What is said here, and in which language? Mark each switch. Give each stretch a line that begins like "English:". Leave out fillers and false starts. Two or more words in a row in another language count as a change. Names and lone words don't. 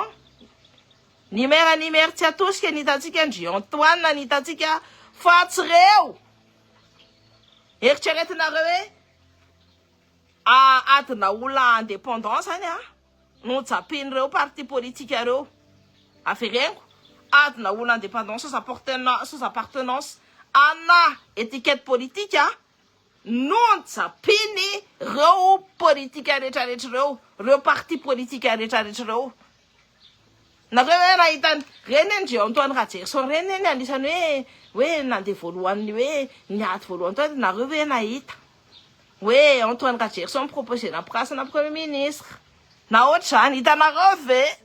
Malagasy: Nimer tsy atosika nitatsika Andry Antoine nitatsika fatsy reo. Eritreretinareo hoe adina olona indépendant zany no japin'ireo
French: parti politique
Malagasy: reo. Aferengo adina olona indépendant
French: sans appartenance ana étiquette politique
Malagasy: non japiny reo politique rehetrarehetra reo
French: parti politique
Malagasy: rehetrarehetra reo. Nareo hoe nahitany reny Andry Antoine Rajeriso reny eny anisany hoe nandeha voalohany hoe niady voalohany tao nareo hoe nahita hoe Antoine Rajeriso proposé na place-na
French: premier ministre
Malagasy: na ohatr'izany hitanareo ve?